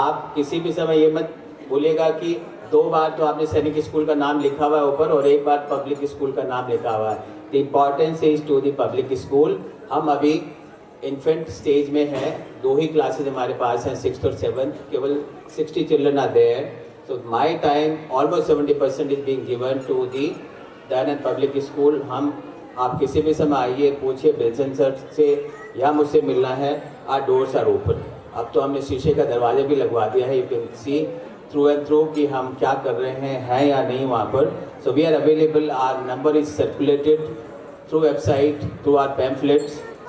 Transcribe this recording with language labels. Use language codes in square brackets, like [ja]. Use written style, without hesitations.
[hi] आप किसी भी समय ये मत बोलेगा कि 2 बार तो आपने सैनिक स्कूल का नाम लिखा हुआ है ऊपर और 1 बार पब्लिक स्कूल का नाम लिखा हुआ है। [en] The importance is to the public school. [hi] हम अभी इन्फेंट स्टेज में हैं, 2 ही क्लासेज हमारे पास हैं, 6th और 7th, केवल 60 [en] Children are there. So my time almost 70% is being given to the Dayanand public school. [hi] हम, आप किसी भी समय आइए, पूछिए बिल्सन सर से या मुझसे मिलना है, [en] Our doors are open. [hi] अब तो हमने शीशे का दरवाजा भी लगवा दिया है, [en] you can see through and through [hi] कि हम क्या कर रहे हैं या नहीं वहाँ पर। [en] So we are available, our number is circulated through website, through our pamphlets.